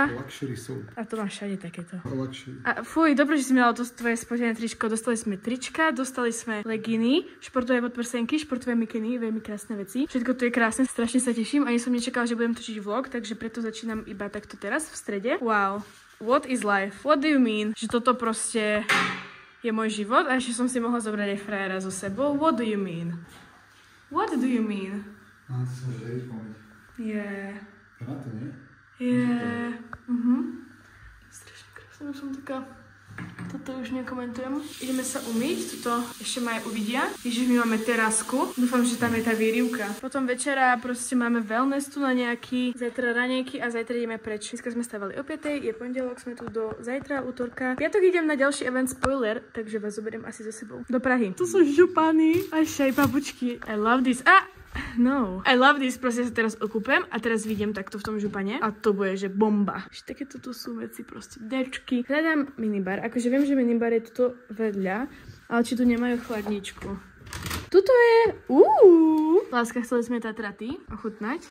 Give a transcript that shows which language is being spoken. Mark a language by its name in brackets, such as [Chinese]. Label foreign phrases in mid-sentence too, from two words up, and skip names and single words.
[Slovak] Luxury sú. A to má všade takéto. Luxury. A fuj, dobre, že si mala to tvoje spotené tričko, dostali sme trička, dostali sme leginy, športové podprsenky, športové mikiny, veľmi krásne veci. Všetko to je krásne, strašne sa teším. Ani som nečakala, že budem točiť vlog, takže preto začínam iba takto teraz v strede. [English] Wow, what is life? What do you mean? [Slovak] Že toto proste je môj život a ešte som si mohla zobrať aj frajera so sebou. [English] What do you mean? What do you mean? Yeah. Yeah. [Slovak] Strašne krásne, som taká... Toto už nekomentujem. Ideme sa umyť, toto ešte ma aj uvidia. Ježiš, my máme terasku. Dúfam, že tam je tá výrivka. Potom večera proste máme wellness tu na nejaký, zajtra raňajky a zajtra ideme preč. Dneska sme stávali o 5:00, je pondelok, sme tu do zajtra, útorka. Piatok idem na ďalší event, spoiler, takže vás zoberiem asi so sebou do Prahy. Tu sú župany a ešte aj papučky. [English] I love this. No. I love this, [Slovak] proste sa teraz okúpem a teraz vidím takto v tom župane a to bude, že bomba. Že takéto tu sú veci, proste dečky. Hľadám minibar, akože viem, že minibar je tuto vedľa, ale či tu nemajú chladničku. Tuto je, Láska, chceli sme tatraty ochutnať?